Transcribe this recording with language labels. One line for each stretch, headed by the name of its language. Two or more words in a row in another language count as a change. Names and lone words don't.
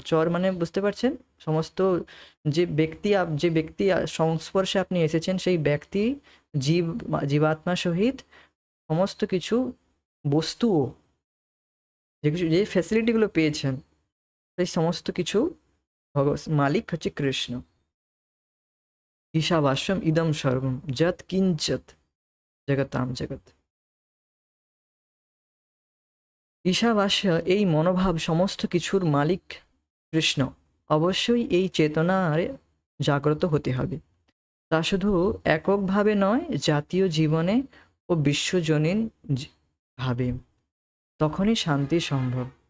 Bangla: চর মানে বুঝতে পারছেন, সমস্ত যে ব্যক্তি সংস্পর্শে আপনি এসেছেন, সেই ব্যক্তি জীবাত্মা সহিত সমস্ত কিছু বস্তুও, যে কিছু যে ফ্যাসিলিটিগুলো পেয়েছেন, সেই সমস্ত কিছু মালিক হচ্ছে কৃষ্ণ।
Sanskrit: ঈশাবাস্যম ইদম সর্বম যৎ কিঞ্চত জগতাম জগৎ।
Bangla: ঈশাবাস্য, এই মনোভাব, সমস্ত কিছুর মালিক কৃষ্ণ। অবশ্যই এই চেতনার জাগ্রত হতে হবে। তা শুধু এককভাবে নয়, জাতীয় জীবনে ও বিশ্বজনীন ভাবে, তখনই শান্তি সম্ভব।